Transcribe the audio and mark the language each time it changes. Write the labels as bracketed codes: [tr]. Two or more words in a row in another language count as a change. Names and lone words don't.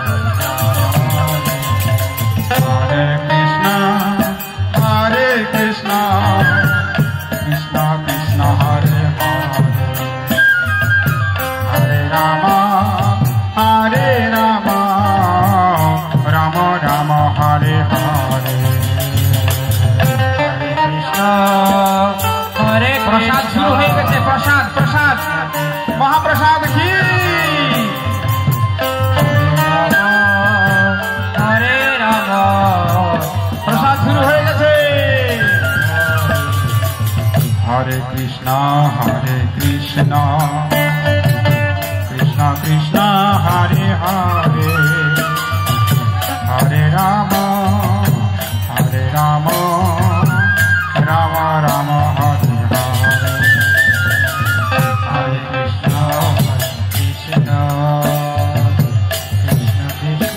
[sa] हरे कृष्ण, कृष्ण कृष्ण, हरे हरे, हरे राम, राम राम, हरे हरे, Hare Rama, Rama Rama, Hare Hare, Hare [bn] প্রসাদ শুরু হয়ে গেছে, প্রসাদ মহাপ্রসাদ কি [sa] हरे राम, [bn] প্রসাদ শুরু হয়ে গেছে। [sa] হরে কৃষ্ণ কৃষ্ণ কৃষ্ণ, হরে হরে, হরে রাম রাম রাম, হরে হরে, হরে কৃষ্ণ কৃষ্ণ কৃষ্ণ,